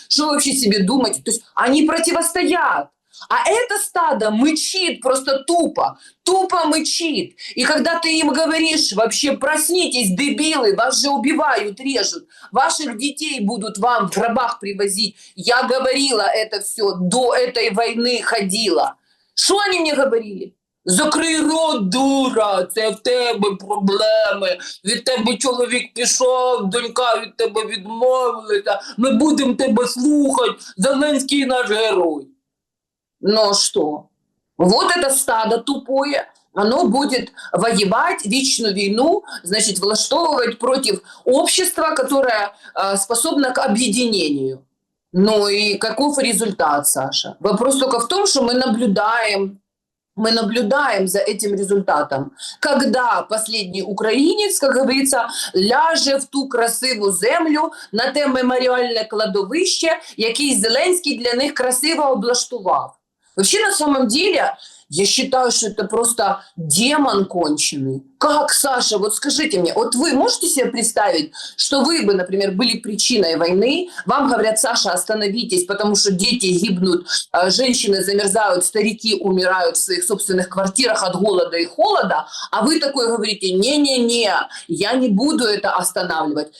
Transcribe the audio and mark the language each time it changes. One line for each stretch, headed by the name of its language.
Russian: Что вообще себе думать? То есть они противостоят. А это стадо мычит просто тупо мычит. И когда ты им говоришь, вообще проснитесь, дебилы, вас же убивают, режут, ваших детей будут вам в гробах привозить. Я говорила это все, до этой войны ходила. Что они мне говорили?
Ukrainian: Закрий рот, дура, це в тебе проблеми. Від тебе чоловік пішов, донька від тебе відмовилася. Ми будемо тебе слухати, Зеленський наш герой.
Russian: Но что? Вот это стадо тупое, оно будет воевать вечную войну, значит, влаштовывать против общества, которое способно к объединению. Ну и каков результат, Саша? Вопрос только в том, что мы наблюдаем за этим результатом. Когда последний українець, как говорится,
Ukrainian: ляже в ту красиву землю на те меморіальне кладовище, який Зеленський для них красиво облаштував.
Russian: Вообще, на самом деле, я считаю, что это просто демон конченый. Как, Саша, вот скажите мне, вот вы можете себе представить, что вы бы, например, были причиной войны, вам говорят: Саша, остановитесь, потому что дети гибнут, женщины замерзают, старики умирают в своих собственных квартирах от голода и холода, а вы такой говорите: не-не-не, я не буду это останавливать.